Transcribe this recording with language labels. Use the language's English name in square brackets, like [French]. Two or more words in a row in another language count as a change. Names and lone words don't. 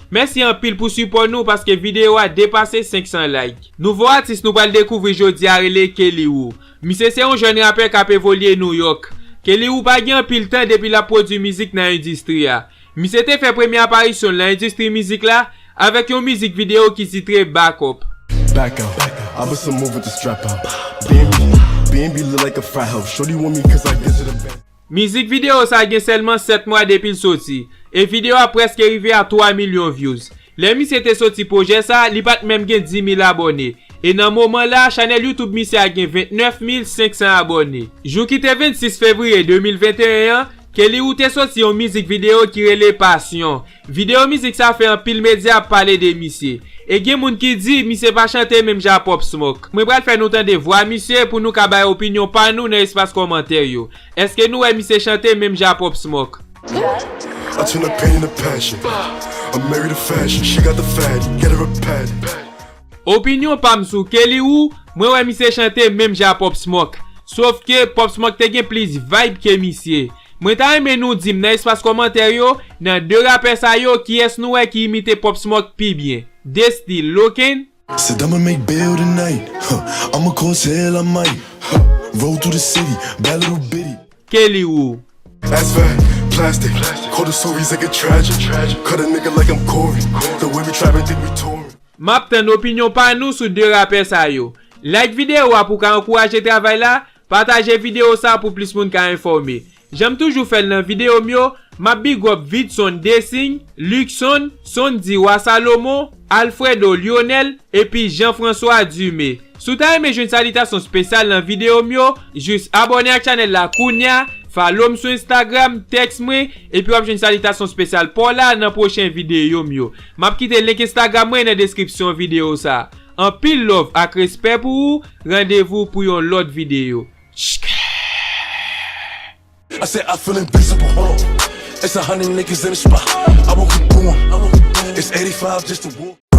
[Haitian Creole] Mèsi anpil pou sipò nou paske videyo a depase senk san like. Nouvo atis nou pral dekouvri jodi a rele Kelly Wu. Misye se yon jèn rapè k ap evolye New York. Kelly Wu pa gen anpil tan depi l ap pwodui mizik nan endistri a. Misye te fè premye aparisyon nan endistri mizik la avèk yon mizik videyo ki titre Back Up. [English] Back up. I bust a move with the strap out. B and B, B and B look like a frat house. Shorty want me 'cause I get to the bank. [Haitian Creole] Mizik videyo sa gen sèlman sèt mwa depi l soti. E videyo a preske rive a twa milyon views. Lè misye te soti pwojè sa, li pa t menm gen di mil abòne. E nan moman la, chanèl YouTube misye a gen vennèf mil senk san abòne. Jou ki te vennsis fevriye de mil venteyen, Kelly Wu te soti yon mizik videyo ki rele Pasyon. Videyo mizik sa fè anpil medya pale de misye. E gen moun ki di misye pa chante menm jan Pop Smoke. Mwen pral fè nou tande vwa misye pou nou ka bay opinyon pa nou nan espas kòmantè yo. Èske nou wè misye chante menm jan Pop Smoke? [English] I turn the pain into passion. I'm married to fashion. She got the fatty. Get her a patty. [Haitian Creole] Opinyon pa m sou Kelly Wu, mwen wè misye chante menm jan Pop Smoke. Sòf ke Pop Smoke te gen plis vibe ke misye. Mwen ta reme nou di m nan espas kòmantè yo, nan de rapè sa yo, ki es nou wè ki imite Pop Smoke pi byen. Destiny Loken. [English] Said I'ma make bail tonight. Huh. I'ma cause hell, I might. Huh. Roll through the city, bad little bitty. Kelly Wu. That's fat, plastic. Call the stories like a tragic. Cut a nigga like I'm Corey. The way we trapping, think we touring. [Haitian Creole] M ap tan opinyon pa nou sou de rapè sa yo. Like videyo a pou ka ankouraje travay la, pataje videyo sa pou plis moun ka enfòme. Janm toujou fè nan videyo m yo, m ap [English] big up [Haitian Creole] Vidson Desing, Luxon, Sondi Wa Salomon, Alfredo Lionel, epi Jean-François Dumé. Sou ta reme jwenn salitasyon espesyal nan videyo m yo, jis abòne ak chanèl la kounye a, follow m sou Instagram, text mwen, epi w ap jwenn salitasyon espesyal pou la nan pwochen videyo m yo. M ap kite link Instagram mwen nan deskripsyon videyo sa. Anpil love ak respè pou ou, randevou pou yon lòt videyo. Shkè. [English] I said I feel invincible, hold on. It's a hundred niggas in the spot. I won't keep going. It's eighty-five just to walk.